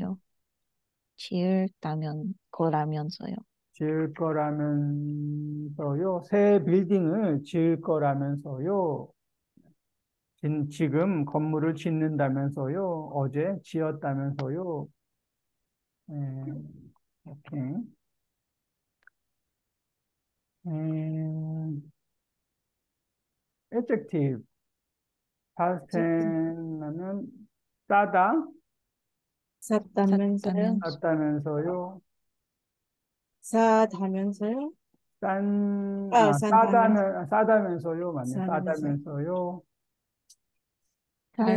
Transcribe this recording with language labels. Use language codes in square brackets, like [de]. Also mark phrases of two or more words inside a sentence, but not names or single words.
[ko] 짓는다면서요. 지을다면 거라면서요. 지을 거라면서요. 새 빌딩을 지을 거라면서요. 지금 건물을 짓는다면서요. 어제 지었다면서요. 오케이. adjective. [en] past tense [ko] 는 싸다, 샀다면서요. 샀다면서 쌌다면서요. 사다면서요. 산다면서. 싸다면서요. 맞네. 사면서. 싸다면서요. 살